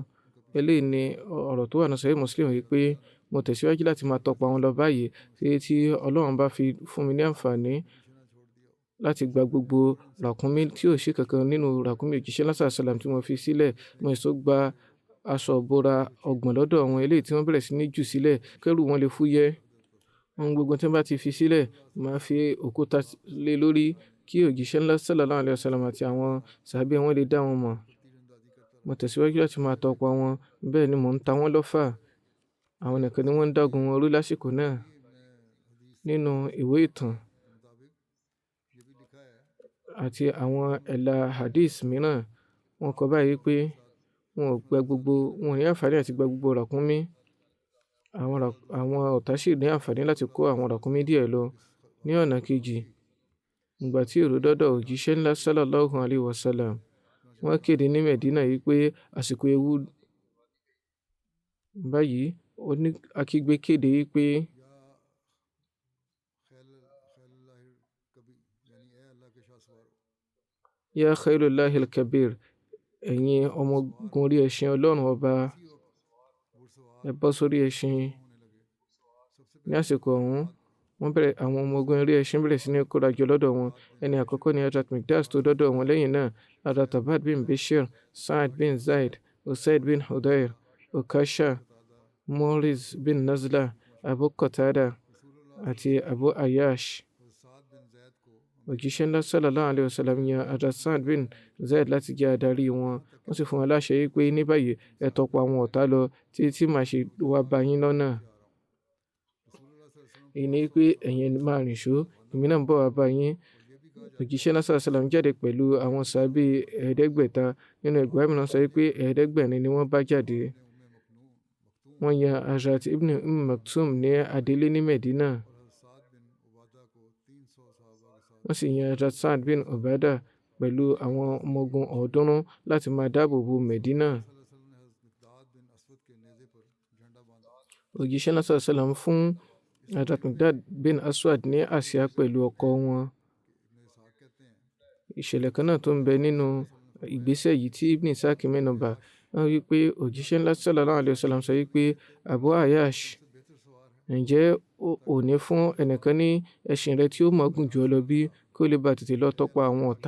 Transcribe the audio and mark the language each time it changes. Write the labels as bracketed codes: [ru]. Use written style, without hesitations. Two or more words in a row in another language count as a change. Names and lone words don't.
[yo] Eléyìí ni ọ̀rọ̀ tó wà ní Sahih Muslim wípé mo tẹ̀síwájú láti máa tọpa wọn lọ báyìí tí Ọlọ́run bá fi fún mi ní àǹfààní láti gba gbogbo ràkúnmí tí ò sí kankan nínú ràkúnmí òjíṣẹ́ náà sàlám tí mo fi sílẹ̀. Mo sì gba aṣọ ìbora 30 lọ́dọ̀ wọn, eléyìí tí wọ́n bẹ̀rẹ̀ sí ní jù sílẹ̀ kẹ́rù wọn lè fúyẹ́. Ohun gbogbo tí wọ́n bá ti fi sílẹ̀, màá fi òkúta lé lórí kí òjíṣẹ́ ńlá [ar] صلى الله عليه وسلم [yo] àti àwọn sàhábé wọn lè dá wọn mọ̀. Mo tẹ̀síwájú láti máa tọpa wọn, bẹ́ẹ̀ ni mò ń ta wọ́n lọ́fà. Àwọn nìkan ni wọ́n ń dágun wọn rú lásìkò náà. Nínú ìwé ìtàn àti àwọn ẹ̀là hadith mìíràn, wọ́n kọ báyìí pé wọn ò ní àǹfààní àti gba gbogbo ràkúnmí. Àwọn ọ̀tá sì ní àǹfààní láti kó àwọn ràkúnmí díẹ̀ lọ. Ní ọ̀nà kejì, ìgbà tí èrò dọ́dọ̀ òjíṣẹ́ ńlá [ar] صلى الله عليه وسلم, [yo] wọ́n kéde ní Medina yìí pé àsìkò ewu báyìí. Akígbe kéde yìí pé [ar] يا خير الله الكبير, [yo] ẹ̀yin ọmọ ogun orí ẹṣin Ọlọ́run ọba, ẹ bọ́ sórí ẹṣin. Ní àsìkò ọ̀hún, àwọn ọmọ ogun orí ẹṣin bẹ̀rẹ̀ sí ní kórajọ lọ́dọ̀ wọn. Ẹni àkọ́kọ́ ni Hazrat Mikdas tó dọ́dọ̀ wọn. Lẹ́yìn náà Hazrat Abbad bin Bashir, Sa'ad bin Zaid, Usaid bin Hudayr, Ukasha, Muriz bin Nazla, Abu Qatada àti Abu Ayyash. Òjíṣẹ́ ńlá [ar] صلى الله عليه وسلم [yo] yan Hazrat Sa'ad bin Zaid láti jẹ́ adarí wọn. Wọ́n sì fún wọn láṣẹ wípé ní báyìí ẹ tọpa àwọn ọ̀tá lọ tí màá ṣe wá bá yín lọ́nà. Èyí ni pé ẹ̀yin máa rìn ṣó, èmi náà ń bọ̀ wá bá yín. Òjíṣẹ́ náà [ar] صلى الله عليه وسلم [yo] jáde pẹ̀lú àwọn sàhábé 500. Nínú ẹgbàá mìíràn sọ wípé 700 ni wọ́n bá jáde. Wọ́n yan Hazrat Ibn Maktum ní adélé ní Medina. Wọ́n sì yan Hazrat Sa'ad bin Ubadah pẹ̀lú àwọn ọmọ ogun 300 láti máa dáàbò bo Medina. Òjíṣẹ́ náà [ar] صلى الله عليه وسلم [yo] fún Hazrat Miqdad bin Aswad ní àsíá pẹ̀lú ọkọ̀ wọn. ìṣẹ̀lẹ̀ kan náà tó ń bẹ nínú ìgbésẹ̀ yìí tí Ibn Ishaq mẹ́nubà. Wọ́n wí pé òjíṣẹ́ ńlá [ar] صلى الله عليه وسلم [yo] sọ wípé Abu Ayyash, ǹjẹ́ ò ní fún ẹnìkan ní ẹṣin rẹ tí ó mọ̀ gùn jù ọ lọ bí kí ó lè bá tètè lọ tọpa àwọn ọ̀tá?